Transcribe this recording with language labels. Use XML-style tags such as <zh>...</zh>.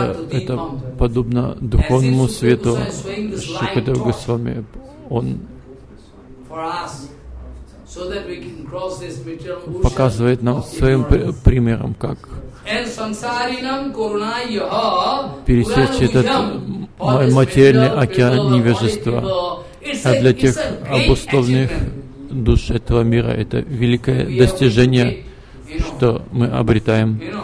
<ru>Это подобно духовному свету Шукадев Госвами. Он...</ru> <en>So that we can cross this material ocean.</en> <ru>Показывает нам своим примером, как пересечь этот материальный океан невежества. А для тех обусловленных душ этого мира это великое достижение, что мы обретаем.</ru>